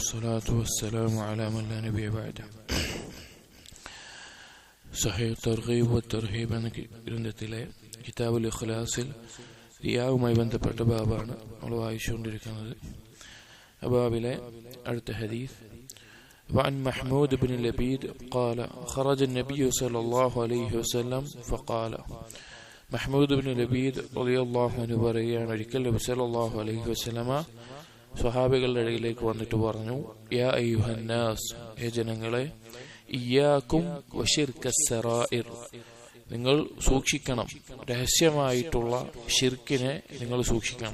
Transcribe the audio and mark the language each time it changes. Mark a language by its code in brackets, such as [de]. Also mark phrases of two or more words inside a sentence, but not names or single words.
[ar] والصلاة والسلام على من لا نبي بعده. [ml] സഹീഹ് തർഗീബ് വത്തർഹീബ് എന്ന ഗ്രന്ഥത്തിലെ കിതാബുൽ ഇഖ്ലാസിൽ റിയാവുമായി ബന്ധപ്പെട്ട ബാബാണ് നമ്മൾ വായിച്ചുകൊണ്ടിരിക്കുന്നത്. ബാബിലെ അടുത്ത ഹദീസ് [ar] وعن محمود بن لبيد قال خرج النبي صلى الله عليه وسلم فقال محمود بن لبيد رضي الله عنه [ml] പറയുകയാണ്, ഒരിക്കൽ നബി [ar] صلى الله عليه وسلم [ml] സ്വഹാബികളുടെ ഇടയിലേക്ക് വന്നിട്ട് പറഞ്ഞു, [ar] يا أيها الناس, [ml] ഹേ ജനങ്ങളെ, [ar] إياكم وشرك السرائر, [ml] നിങ്ങൾ സൂക്ഷിക്കണം, രഹസ്യമായിട്ടുള്ള ശിർക്കിനെ നിങ്ങൾ സൂക്ഷിക്കണം.